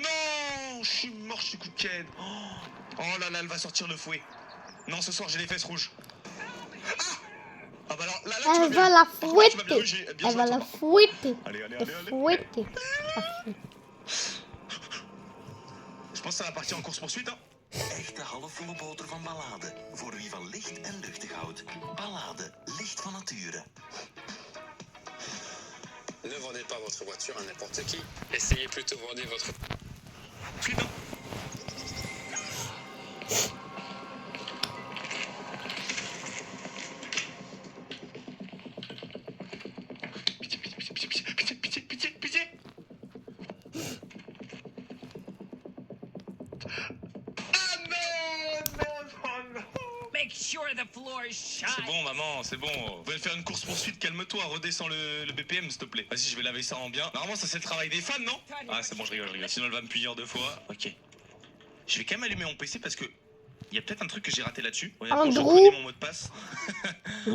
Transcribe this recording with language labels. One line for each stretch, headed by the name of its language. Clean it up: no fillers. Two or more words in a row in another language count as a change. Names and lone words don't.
French: Non, je suis mort, je suis coup de quête. Oh là là, elle va sortir le fouet. Non, ce soir j'ai les fesses rouges. Ah bah alors là tu m'as Elle bien va eu. la Par contre, tu m'as bien eu, fouetter. j'ai bien Elle joué à va toi, la par contre. fouetter. Allez. Fouetter. Je pense que ça va partir en course poursuite, hein.
Dutch: Echte halfvolle boter van Ballade. Voor wie van licht en luchtig houdt. Ballade, licht van nature.
French: Ne vendez pas votre voiture à n'importe qui. Essayez plutôt de vendre votre... Suite, hein. Pitié. Ah non.
English: Make sure the floor is shut.
French: C'est bon, maman, c'est bon. Vous pouvez faire une course poursuite, calme-toi, redescends le BPM, s'il te plaît. Vas-y, je vais laver ça en bien. Normalement, ça c'est le travail des fans, non? Ah, c'est bon, je rigole. Sinon, elle va me punir 2 fois. Ok. Je vais quand même allumer mon PC parce que il y a peut-être un truc que j'ai raté là-dessus. Honnêtement, je Andrew. connais mon mot de passe. En